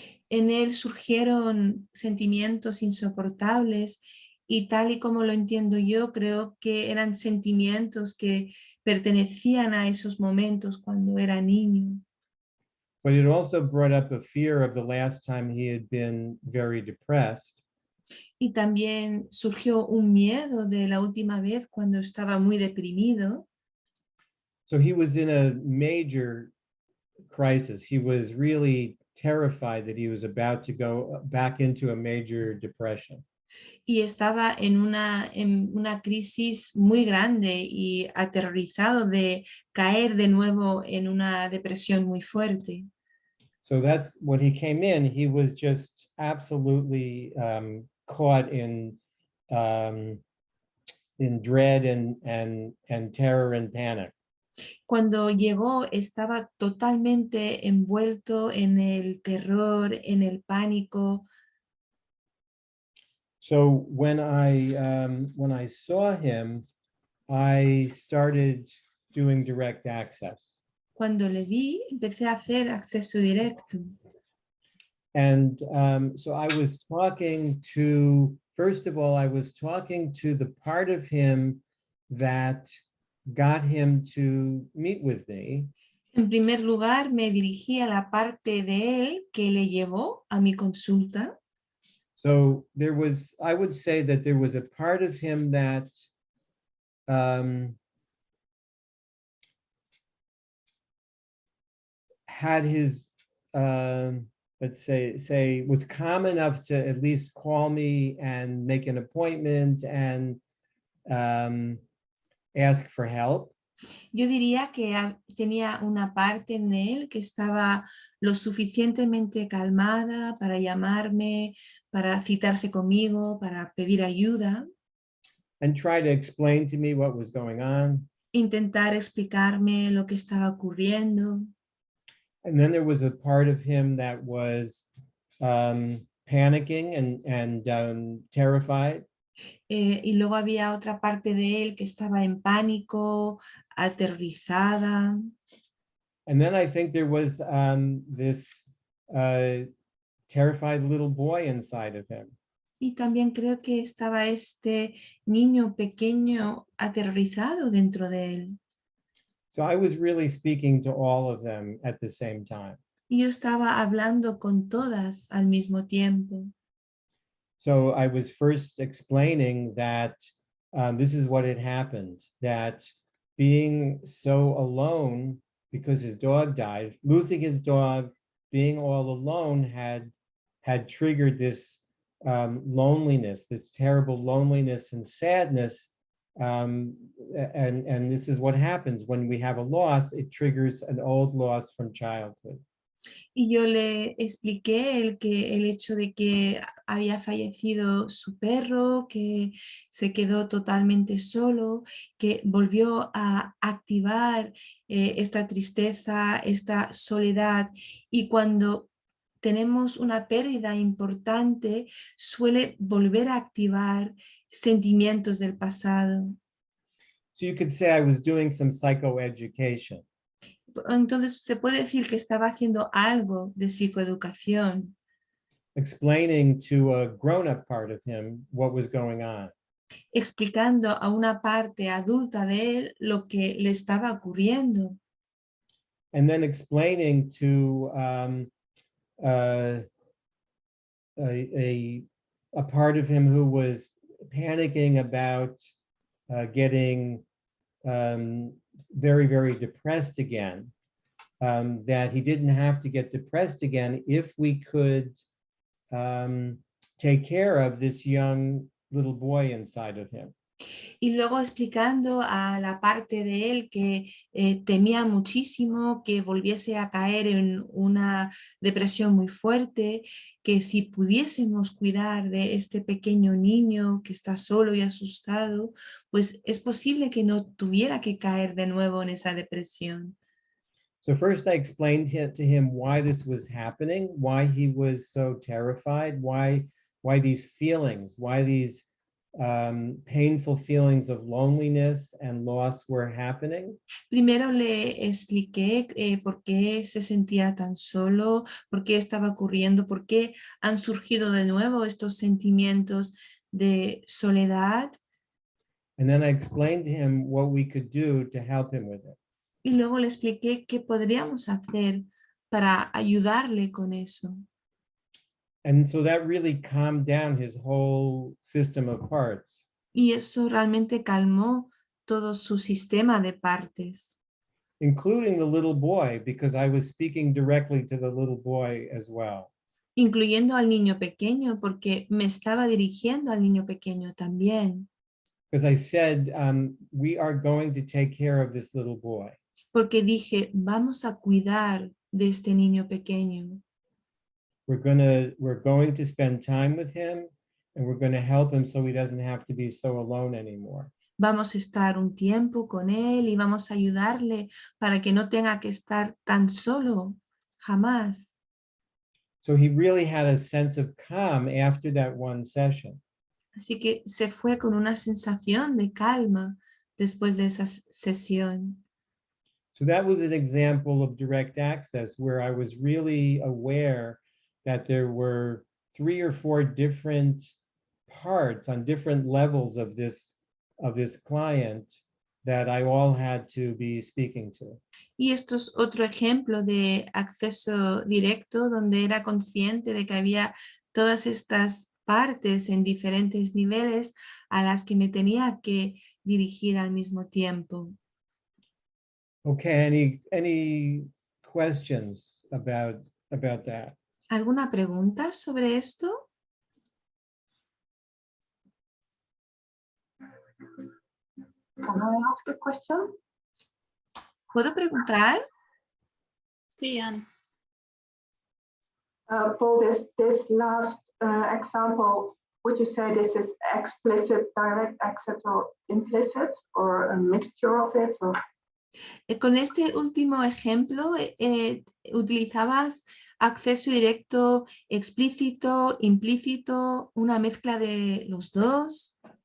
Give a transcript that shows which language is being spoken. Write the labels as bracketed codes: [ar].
[es] En él surgieron sentimientos insoportables y tal y como lo entiendo yo, creo que eran sentimientos que pertenecían a esos momentos cuando era niño. [en] But it also brought up a fear of the last time he had been very depressed. [es] Y también surgió un miedo de la última vez cuando estaba muy deprimido. [en] So he was in a major crisis. He was really terrified that he was about to go back into a major depression. [es] Y estaba en una crisis muy grande y aterrorizado de caer de nuevo en una depresión muy fuerte. [en] So that's when he came in, he was just absolutely caught in in dread and terror and panic. [es] Cuando llegó estaba totalmente envuelto en el terror, en el pánico. [en] So when I saw him, I started doing direct access. [es] Cuando le vi, empecé a hacer acceso directo. [en] And so I was talking to, first of all, I was talking to the part of him that got him to meet with me. [es] En primer lugar, me dirigí a la parte de él que le llevó a mi consulta. [en] So there was, I would say that there was a part of him that had his, let's say was calm enough to at least call me and make an appointment and ask for help. [es] Yo diría que tenía una parte en él que estaba lo suficientemente calmada para llamarme, para citarse conmigo, para pedir ayuda, [en] And try to explain to me what was going on. [es] intentar explicarme lo que estaba ocurriendo. [en] And then there was a part of him that was panicking and terrified. [es] Y luego había otra parte de él que estaba en pánico, aterrorizada. [en] And then I think there was this terrified little boy inside of him. [es] Y también creo que estaba este niño pequeño aterrorizado dentro de él. [en] So I was really speaking to all of them at the same time. [es] Y yo estaba hablando con todas al mismo tiempo. [en] So I was first explaining that this is what had happened, that being so alone because his dog died, losing his dog, being all alone had triggered this loneliness, this terrible loneliness and sadness. And this is what happens when we have a loss, it triggers an old loss from childhood. [es] Y yo le expliqué el hecho de que había fallecido su perro, que se quedó totalmente solo, que volvió a activar esta tristeza, esta soledad. Y cuando tenemos una pérdida importante, suele volver a activar sentimientos del pasado. [en] So you could say I was doing some psychoeducation. [es] Entonces se puede decir que estaba haciendo algo de psicoeducación, [en] Explaining to a grown-up part of him what was going on. [es] explicando a una parte adulta de él lo que le estaba ocurriendo. [en] And then explaining to a part of him who was panicking about getting very, very depressed again, that he didn't have to get depressed again if we could take care of this young little boy inside of him. [es] Y luego explicando a la parte de él que temía muchísimo que volviese a caer en una depresión muy fuerte, que si pudiésemos cuidar de este pequeño niño que está solo y asustado, pues es posible que no tuviera que caer de nuevo en esa depresión. [en] So first I explained to him why this was happening, why he was so terrified, why these feelings, why these painful feelings of loneliness and loss were happening. [es] Primero le expliqué por qué se sentía tan solo, por qué estaba ocurriendo, por qué han surgido de nuevo estos sentimientos de soledad. [en] And then I explained to him what we could do to help him with it. [es] Y luego le expliqué qué podríamos hacer para ayudarle con eso. [en] And so that really calmed down his whole system of parts. [es] Y eso realmente calmó todo su sistema de partes, [en] Including the little boy, because I was speaking directly to the little boy as well. [es] incluyendo al niño pequeño, porque me estaba dirigiendo al niño pequeño también. [en] Because I said, we are going to take care of this little boy. [es] Porque dije, vamos a cuidar de este niño pequeño. [en] We're going to spend time with him, and we're going to help him so he doesn't have to be so alone anymore. [es] vamos a estar un tiempo con él y vamos a ayudarle para que no tenga que estar tan solo, jamás. [en] So he really had a sense of calm after that one session. [es] Así que se fue con una sensación de calma después de esa sesión. [en] So that was an example of direct access where I was really aware that there were 3 or 4 different parts on different levels of this client that I all had to be speaking to. [es] Y esto es otro ejemplo de acceso directo donde era consciente de que había todas estas partes en diferentes niveles a las que me tenía que dirigir al mismo tiempo. [en] Okay, any questions about that? [es] ¿Alguna pregunta sobre esto? [en] Can I ask a question? [es] ¿Puedo preguntar? Sí, Ana. [en] For this last example, would you say this is explicit direct access or implicit or a mixture of it? Or? [es] Con este último ejemplo, ¿utilizabas acceso directo explícito, implícito, una mezcla de los dos?